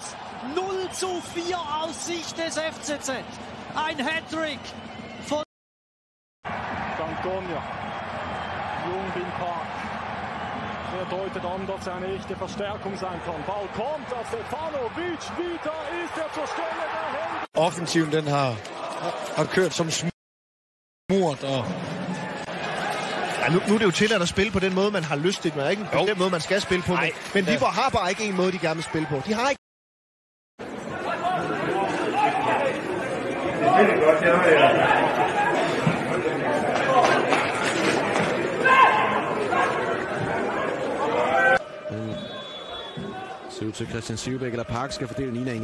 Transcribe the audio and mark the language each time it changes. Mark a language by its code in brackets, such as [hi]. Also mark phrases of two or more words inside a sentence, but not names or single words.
[de] 0:4 aus Sicht des FCZ. Ein Hattrick von Antonia. Jung-Bin Park. Er deutet an, dass er eine echte Verstärkung sein kann. Ball kommt auf Stefanovic. Wieder ist er zur Stelle der Hände. [da] Offensiven den har kørt som smurt og nu er det jo tilladt at spille på den måde, man har lyst til. Det er ikke på den måde, man skal spille på. Men Viborg har bare ikke en måde, de gerne vil spille på. De har ikke. Ser ud til Christian Sivbæk eller Park skal fordele ligningen.